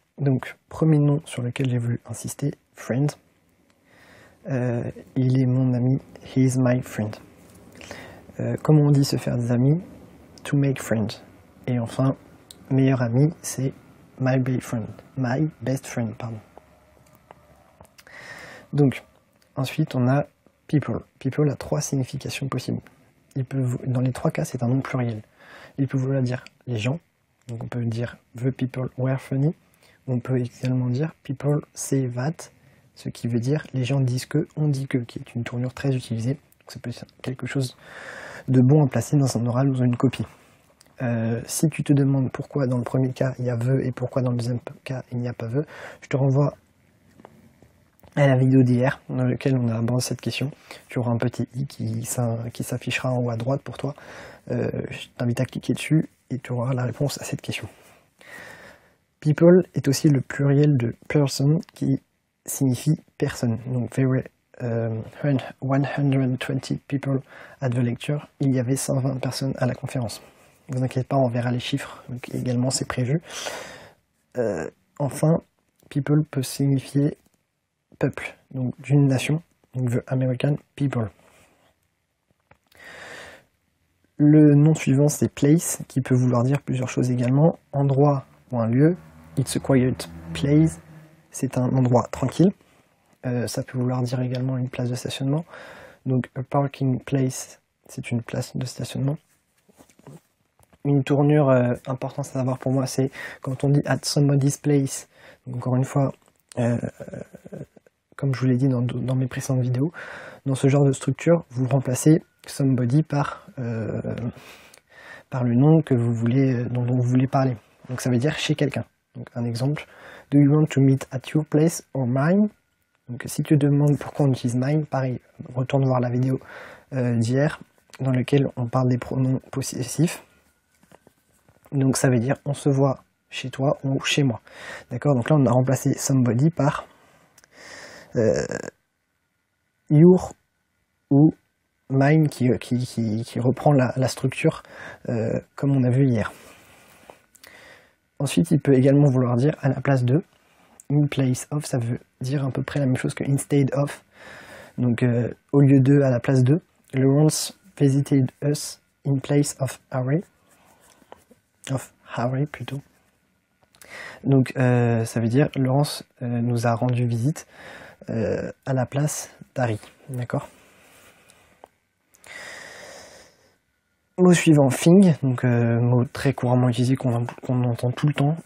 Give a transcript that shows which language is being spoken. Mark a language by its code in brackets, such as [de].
[fr] Donc, premier nom sur lequel j'ai voulu insister, friend. Il est mon ami, [en] he is my friend. [fr] Comment on dit se faire des amis? [en] To make friends. [fr] Et enfin, meilleur ami, c'est [en] my best friend, [fr] pardon. Donc, ensuite, on a people. People a trois significations possibles. Dans les trois cas, c'est un nom pluriel. Il peut vouloir dire les gens. Donc, on peut dire [en] the people were funny. [fr] On peut également dire [en] people say that, [fr] ce qui veut dire les gens disent que, on dit que, qui est une tournure très utilisée. Ça peut être quelque chose de bon à placer dans un oral ou dans une copie. Si tu te demandes pourquoi dans le premier cas il y a the et pourquoi dans le deuxième cas il n'y a pas the, je te renvoie à la vidéo d'hier dans laquelle on a abordé cette question. Tu auras un petit i qui s'affichera en haut à droite pour toi. Je t'invite à cliquer dessus et tu auras la réponse à cette question. People est aussi le pluriel de person qui signifie personne. [en] Donc there were 120 people at the lecture. [fr] Il y avait 120 personnes à la conférence. Ne vous inquiétez pas, on verra les chiffres. Donc également, c'est prévu. Enfin, people peut signifier peuple, donc d'une nation, donc [en] the American people. [fr] Le nom suivant, c'est place, qui peut vouloir dire plusieurs choses également. Endroit ou un lieu. [en] It's a quiet place. [fr] C'est un endroit tranquille. Ça peut vouloir dire également une place de stationnement. Donc, [en] a parking place, [fr] c'est une place de stationnement. Une tournure importante à savoir pour moi, c'est quand on dit [en] at somebody's place. [fr] Donc, encore une fois, comme je vous l'ai dit dans mes précédentes vidéos, dans ce genre de structure, vous remplacez somebody par le nom que vous voulez, dont vous voulez parler. Donc, ça veut dire chez quelqu'un. Donc, un exemple, [en] do you want to meet at your place or mine? [fr] Donc si tu te demandes pourquoi on utilise mine, pareil, retourne voir la vidéo d'hier dans laquelle on parle des pronoms possessifs. Donc ça veut dire on se voit chez toi ou chez moi. D'accord? Donc là on a remplacé somebody par your ou mine qui reprend la structure comme on a vu hier. Ensuite il peut également vouloir dire à la place de. [en] In place of, [fr] ça veut dire à peu près la même chose que [en] instead of. [fr] Donc, au lieu de, à la place de. [en] Lawrence visited us in place of Harry. Of Harry, plutôt. [fr] Donc, ça veut dire Laurence nous a rendu visite à la place d'Harry. D'accord? Mot suivant, thing. Donc, mot très couramment utilisé qu'on entend tout le temps.